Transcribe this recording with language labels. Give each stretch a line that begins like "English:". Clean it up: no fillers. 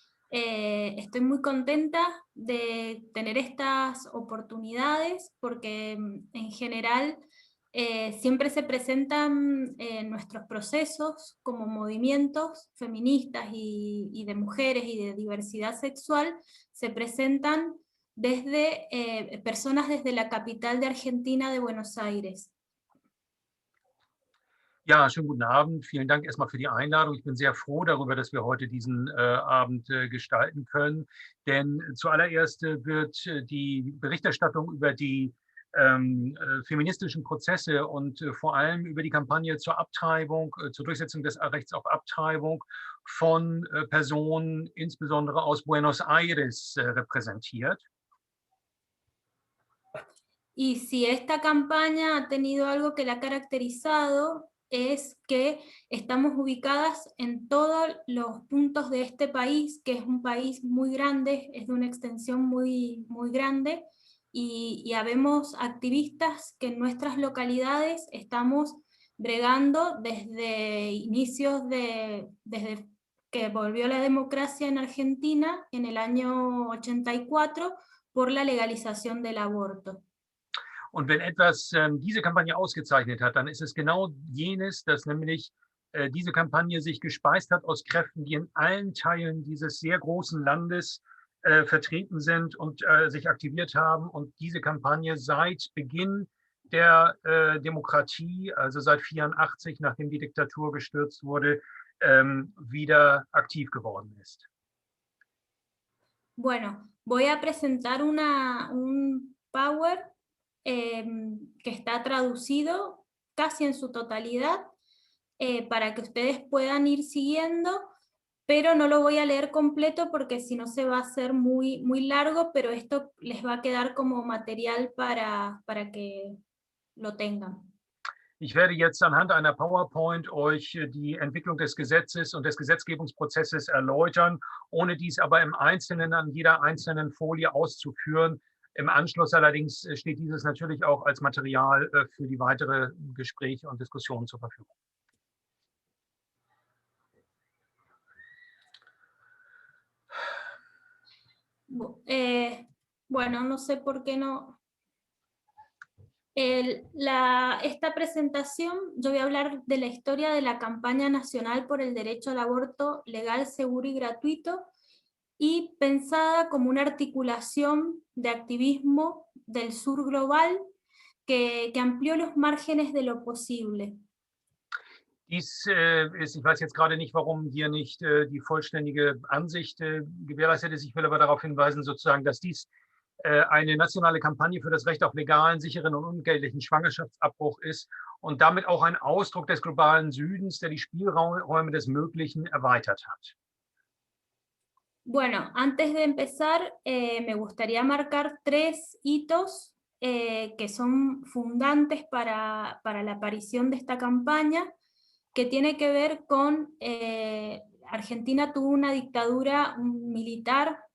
Spanish: Estoy muy contenta de tener estas oportunidades porque en general siempre se presentan nuestros procesos como movimientos feministas y de mujeres y de diversidad sexual, se presentan desde personas desde la capital de Argentina, de Buenos Aires.
German: Ja, schönen guten Abend. Vielen Dank erstmal für die Einladung. Ich bin sehr froh darüber, dass wir heute diesen Abend gestalten können. Denn zuallererst wird die Berichterstattung über die feministischen Prozesse und vor allem über die Kampagne zur Abtreibung, zur Durchsetzung des Rechts auf Abtreibung von Personen, insbesondere aus Buenos Aires, repräsentiert.
Spanish: Y si esta campaña ha tenido algo que la ha caracterizado, es que estamos ubicadas en todos los puntos de este país, que es un país muy grande, es de una extensión muy, muy grande, y habemos activistas que en nuestras localidades estamos bregando desde inicios desde que volvió la democracia en Argentina en el año 84 por la legalización del aborto.
German: Und wenn etwas diese Kampagne ausgezeichnet hat, dann ist es genau jenes, dass nämlich diese Kampagne sich gespeist hat aus Kräften, die in allen Teilen dieses sehr großen Landes vertreten sind und sich aktiviert haben und diese Kampagne seit Beginn der Demokratie, also seit 1984, nachdem die Diktatur gestürzt wurde, wieder aktiv geworden ist.
Spanish: Bueno, voy a presentar un Power que está traducido casi en su totalidad para que ustedes puedan ir siguiendo, pero no lo voy a leer completo porque si no se va a hacer muy, muy largo, pero esto les va a quedar como material para que lo tengan.
German: Ich werde jetzt anhand einer PowerPoint euch die Entwicklung des Gesetzes und des Gesetzgebungsprozesses erläutern, ohne dies aber im Einzelnen an jeder einzelnen Folie auszuführen. Im Anschluss allerdings steht dieses natürlich auch als Material für die weitere Gespräche und Diskussionen zur Verfügung.
Spanish: Bueno, no sé por qué no. Esta presentación, yo voy a hablar de la historia de la campaña nacional por el derecho al aborto legal, seguro y gratuito, y pensada como una articulación de activismo del sur global que amplió los márgenes de lo posible.
German: Dies ist, ich weiß jetzt gerade nicht, warum hier nicht die vollständige Ansicht gewährleistet ist. Ich will aber darauf hinweisen, sozusagen, dass dies eine nationale Kampagne für das Recht auf legalen, sicheren und unentgeltlichen Schwangerschaftsabbruch ist und damit auch ein Ausdruck des globalen Südens, der die Spielräume des Möglichen erweitert hat.
Spanish: Bueno, antes de empezar, me gustaría marcar 3 hitos que son fundantes para la aparición de esta campaña, que tiene que ver con Argentina tuvo una dictadura militar